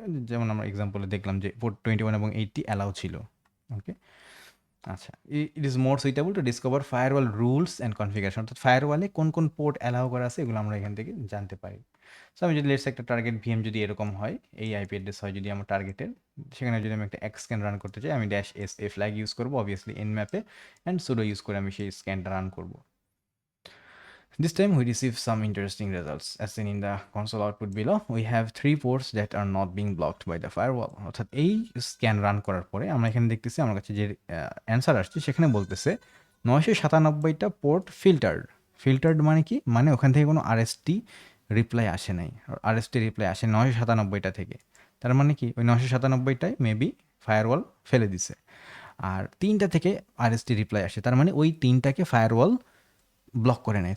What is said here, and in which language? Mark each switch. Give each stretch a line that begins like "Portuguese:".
Bangla: যেমন আমরা এক্সাম্পলে দেখলাম যে পোর্ট 21 এবং 80 অ্যালাউ ছিল। ওকে, আচ্ছা,
English: it is more suitable to discover firewall rules and configuration,
Bangla: অর্থাৎ ফায়ারওয়ালে কোন কোন পোর্ট অ্যালাউ করা আছে এগুলো আমরা এখান থেকে জানতে পারি। সো আমি যদি লেটস একটা টার্গেট ভিএম যদি এরকম হয়, এই আইপি অ্যাড্রেস হয় যদি আমার টার্গেটের, সেখানে যদি আমি একটা এক্স স্ক্যান রান করতে চাই, আমি dash S A flag use করবো অবভিয়াসলি এন ম্যাপে, অ্যান্ড সুডো ইউজ করে আমি সেই স্ক্যানটা রান করবো।
English: This time we receive some interesting results. As seen in the console output below, we have 3 ports that are not being blocked by the firewall.
Bangla: অর্থাৎ এই scan run করার পরে আমরা এখানে দেখতেছি আমার কাছে যে অ্যান্সার আসছে সেখানে বলতেছে 997টা পোর্ট ফিল্টার্ড। ফিল্টার্ড মানে কি, মানে ওখান থেকে কোনো আরএসটি রিপ্লাই আসে নাই, আরএসটি রিপ্লাই আসে 997টা থেকে। তার মানে কি ওই 997টাই মেবি ফায়ারওয়াল ফেলে দিছে, আর 3টা থেকে আরএসটি রিপ্লাই আসে, তার মানে ওই 3টাকে ফায়ারওয়াল ব্লক করে নেয়।